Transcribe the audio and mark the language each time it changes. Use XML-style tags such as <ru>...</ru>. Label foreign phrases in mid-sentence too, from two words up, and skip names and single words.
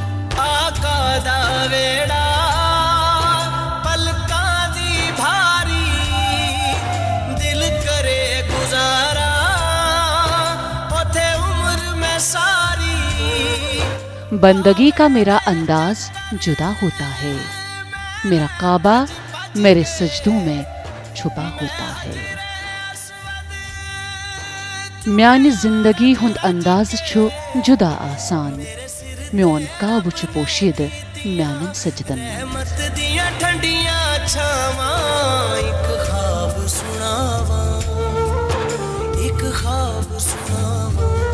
<pa>آقا دا ویڑا پلکاں دی بھاری، دل کرے گزارا اوتھے عمر میں ساری۔</pa> <ur>بندگی کا میرا انداز جدا ہوتا ہے، میرا کعبہ میرے سجدوں میں چھپا ہوتا ہے۔</ur> <ks>میانی زندگی ہند انداز چھو جدا آسان، میون کعب چھ پوشید میانن سجدن۔</ks> <pa>رحمت دیاں ٹھنڈیاں چھاواں، ایک خواب سناواں، ایک خواب سناواں۔</pa>